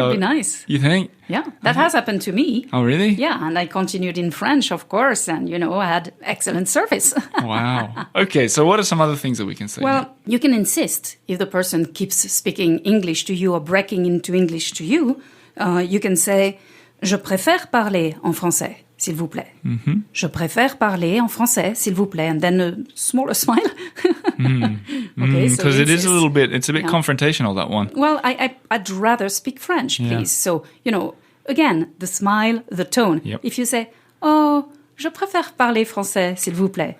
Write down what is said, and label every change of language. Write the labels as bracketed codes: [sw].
[en] would be nice. You think? Yeah, that has happened to me. Oh, really? Yeah, and I continued in French, of course, and, I had excellent service. Wow. Okay, so what are some other things that we can say? Well, you can insist if the person keeps speaking English to you or breaking into English to you. You can say, [fr] je préfère parler en français, s'il vous plaît. Mm-hmm. Je préfère parler en français, s'il vous plaît. [en] And then a smaller smile. Okay, so Because it is insist. it's a bit confrontational, that one. Well, I'd rather speak French, please. Yeah. So, again, the smile, the tone. Yep. If you say, oh, [fr] je préfère parler français, s'il vous plaît.